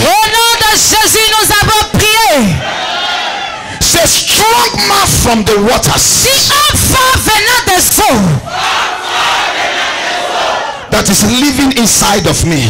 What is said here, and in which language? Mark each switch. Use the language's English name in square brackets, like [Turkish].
[French] Au nom de Jésus, nous avons prié. [English] Say strong man from the waters. [French] Si un fort venant des eaux [English] That is living inside of me.